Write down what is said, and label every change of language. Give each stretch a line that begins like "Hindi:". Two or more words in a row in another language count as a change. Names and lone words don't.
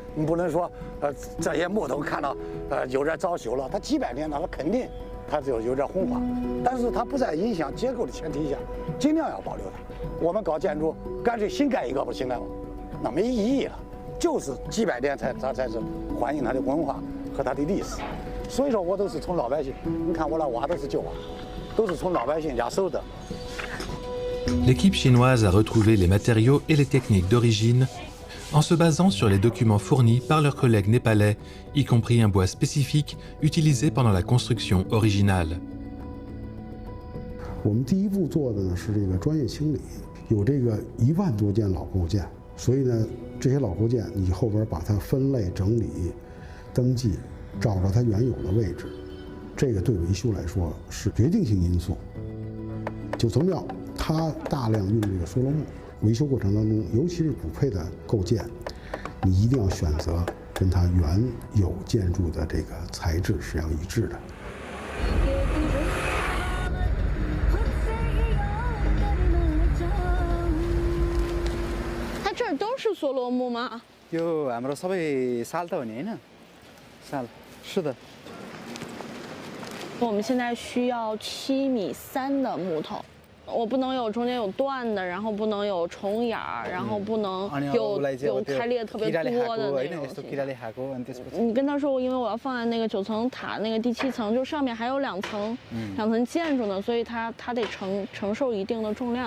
Chinese: 你不能说，这些木头看到，有点早朽了，它几百年了，它肯定它就有点红化，但是它不在影响结构的前提下，尽量要保留它。我们搞建筑，干脆新盖一个不行了吗？那没意义了，就是几百年它才是反映它的文化和它的历史。所以说我都是从老百姓，你看我那瓦都是旧瓦，都是从老百姓家收的。
French: L'équipe chinoise a retrouvé les matériaux et les techniques d'origine en se basant sur les documents fournis par leurs collègues népalais, y compris un bois spécifique utilisé pendant la construction originale.
Chinese: 我们第一步做的呢是这个专业清理，有这个1万多件老构件，所以呢，这些老构件你后边把它分类整理、登记，找着它原有的位置，这个对维修来说是决定性因素。九层庙它大量用这个梭罗木，维修过程当中，尤其是补配的构件，你一定要选择跟它原有建筑的这个材质是要一致的。它这儿都是梭罗木吗？
Nepali: यो हाम्रो सबै साल त हो नि हैन साल 是的。
Chinese: 我们现在需要7.3米的木头，我不能有中间有断的，然后不能有重眼儿，然后不能有开裂特别多的那种。你跟他说，因为我要放在那个9层塔那个第7层，就上面还有2层建筑呢，所以它得承受一定的重量。